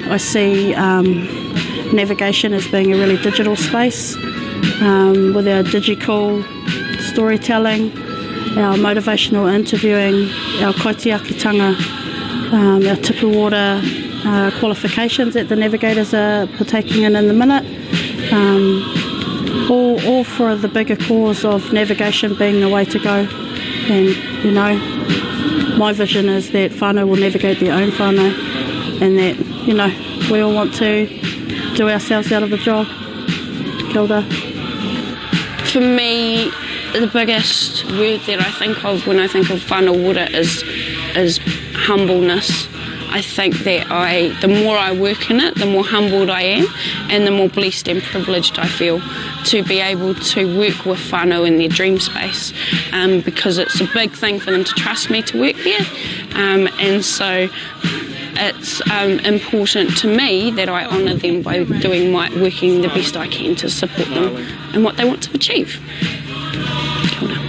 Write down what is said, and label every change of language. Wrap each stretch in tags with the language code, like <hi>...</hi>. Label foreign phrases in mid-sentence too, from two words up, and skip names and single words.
<en>I see navigation as being a really digital space, with our digital storytelling, our motivational interviewing, our kaitiakitanga, our tipuwater qualifications that the navigators are partaking in the minute, all for the bigger cause of navigation being the way to go. And you know, my vision is that whānau will navigate their own whānau, and that, you know, we all want to do ourselves out of a job.</en> <mi>Kia ora.</mi> <en>For me, the biggest word that I think of when I think of whanawara is is humbleness. I think that the more I work in it, the more humbled I am, and the more blessed and privileged I feel to be able to work with whānau in their dream space, because it's a big thing for them to trust me to work there, and so it's important to me that I honour them by working the best I can to support them in what they want to achieve.</en> <mi>Kia ora.</mi>